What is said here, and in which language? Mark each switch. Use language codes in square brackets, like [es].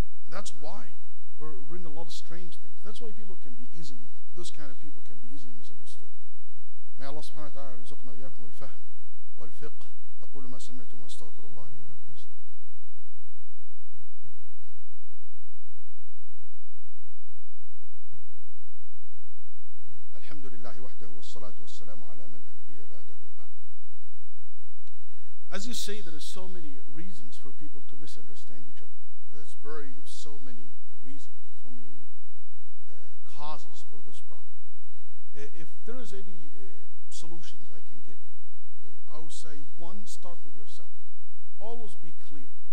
[en] And that's why, or bring a lot of strange things. That's why those kind of people can be easily misunderstood. May Allah subhanahu wa ta'ala [ar] يرزقنا وإياكم الفهم والفقه. أقول ما سمعتم وأستغفر الله لي ولكم فاستغفروه. الحمد لله وحده والصلاة والسلام على من لا نبي بعده وبعد. [en] As you say, there are so many reasons for people to misunderstand each other. There's so many reasons, so many causes for this problem. If there is any solutions I can give, I would say, one, start with yourself. Always be clear.